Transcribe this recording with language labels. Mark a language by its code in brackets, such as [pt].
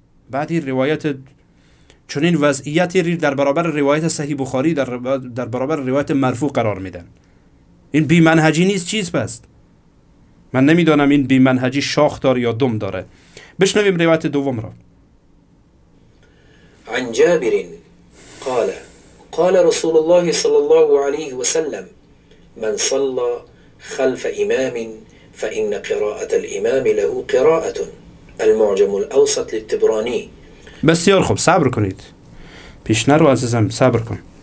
[fa] بعد این روایت چنین وضعیتی رو در برابر روایت صحیح بخاری در برابر روایت مرفوع قرار میدن. این بی منهجی نیست چیز پس؟ من نمیدونم این بی منهجی شاخ داره یا دم داره. بشنویم روایت دوم را. [ar] عن جابر قال قال رسول الله صلى الله عليه وسلم من صلى خلف إمام فإن قراءة الإمام له قراءة. المعجم الأوسط للطبراني. [fa] بسیار خوب، صبر کنید، پیش نرو عزیزم، صبر کن.